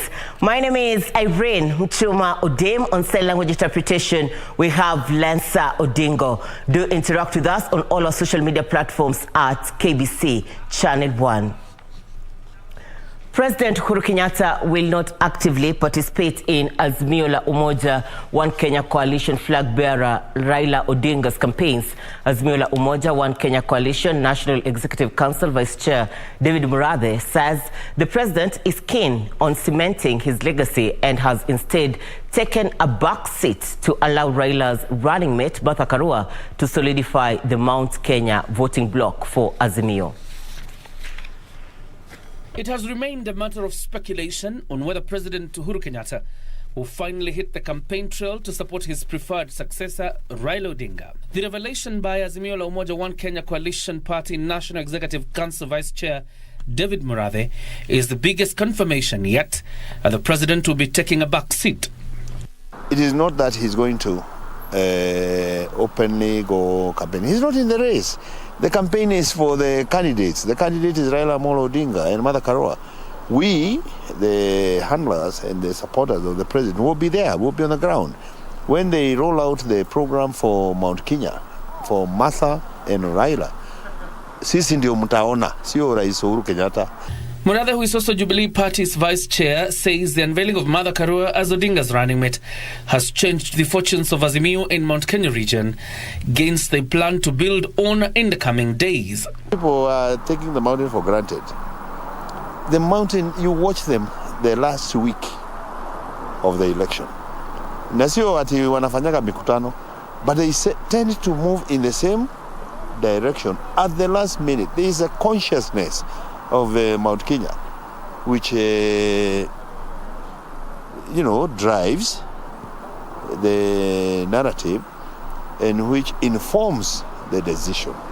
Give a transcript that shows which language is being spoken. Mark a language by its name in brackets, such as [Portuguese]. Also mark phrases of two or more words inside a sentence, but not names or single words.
[English] My name is Irene. Muchuma Odem. On sign language interpretation, we have Lanza Odingo. Do interact with us on all our social media platforms at KBC Channel 1. President Uhuru Kenyatta will not actively participate in Azimio la Umoja One Kenya Coalition flag bearer Raila Odinga's campaigns. Azimio la Umoja One Kenya Coalition National Executive Council Vice Chair David Murathe says the president is keen on cementing his legacy and has instead taken a back seat to allow Raila's running mate Martha Karua to solidify the Mount Kenya voting bloc for Azimio. It has remained a matter of speculation on whether President Uhuru Kenyatta will finally hit the campaign trail to support his preferred successor, Raila Odinga. The revelation by Azimio la Umoja One Kenya Coalition Party National Executive Council Vice Chair David Murathe is the biggest confirmation yet the president will be taking a back seat. It is not that he's going to openly go campaign. He's not in the race. The campaign is for the candidates. The candidate is Raila Amolo Odinga and Martha Karua. We, the handlers and the supporters of the president, will be there. We'll be on the ground. When they roll out the program for Mount Kenya, for Martha and Raila, [Swahili] sisi ndio mtaona, sio Rais Uhuru Kenyatta. [English] Murathe, who is also Jubilee Party's vice chair, says the unveiling of Martha Karua as Odinga's running mate has changed the fortunes of Azimio in Mount Kenya region, gains they plan to build on in the coming days. People are taking the mountain for granted. The mountain, you watch them the last week of the election. [Swahili] Na sio ati wanafanyaga mikutano, [English] but they tend to move in the same direction at the last minute. There is a consciousness of Mount Kenya, which drives the narrative and which informs the decision.